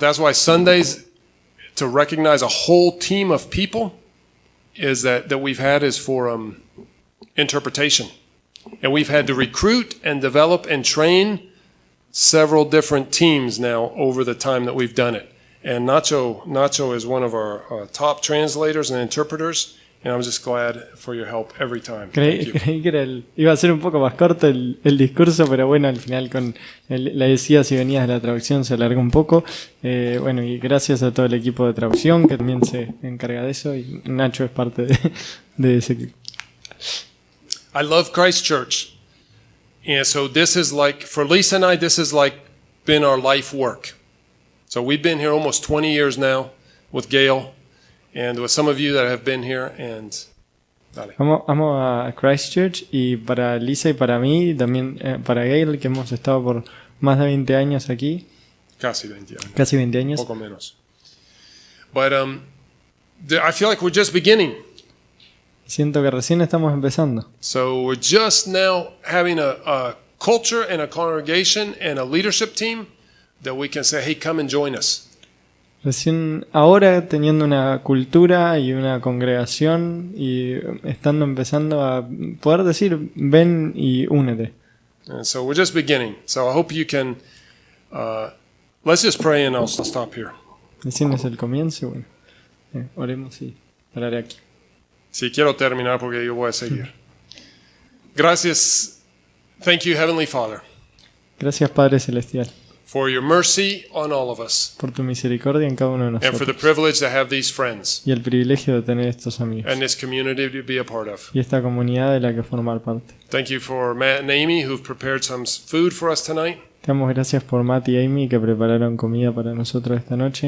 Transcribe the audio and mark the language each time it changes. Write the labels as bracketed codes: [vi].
[en] That's why Sundays, to recognize a whole team of people is that we've had is for interpretation. And we've had to recruit and develop and train several different teams now over the time that we've done it. And Nacho is one of our top translators and interpreters. And I'm just glad for your help every time. [es] Creí que iba a ser un poco más corto el discurso, pero al final con la decía si venías de la traducción se alargó un poco. Y gracias a todo el equipo de traducción que también se encarga de eso, y Nacho es parte de ese equipo. [en] I love Christ Church. And so this is for Lisa and I, this has been our life work. So we've been here almost 20 years now with Gail. And with some of you that have been here, and dale. [es] Amo a Christchurch, y para Lisa y para mí, también para Gail, que hemos estado por más de 20 años aquí. Casi 20 años. Casi 20 años. Poco menos. [en] But I feel like we're just beginning. [es] Siento que recién estamos empezando. [en] So we're just now having a culture and a congregation and a leadership team that we can say, hey, come and join us. [es] Recién ahora teniendo una cultura y una congregación y empezando a poder decir ven y únete. [en] And so we're just beginning. So I hope you can, let's just pray and I'll stop here. [es] Recién es el comienzo, bueno, oremos y pararé aquí. Sí, quiero terminar porque yo voy a seguir. Gracias. [en] Thank you, Heavenly Father, [es] Gracias Padre Celestial [en] for your mercy on all of us [es] por tu misericordia en cada uno de [en] and for the [es] nosotros [en] privilege to have these friends [es] y el privilegio de tener estos amigos [en] and this community to be a part of. [es] y esta comunidad de la que formar parte. [en] Thank you for Matt and Amy who've prepared some food for us tonight. [es] Te damos gracias por Matt y Amy que prepararon comida para nosotros esta noche.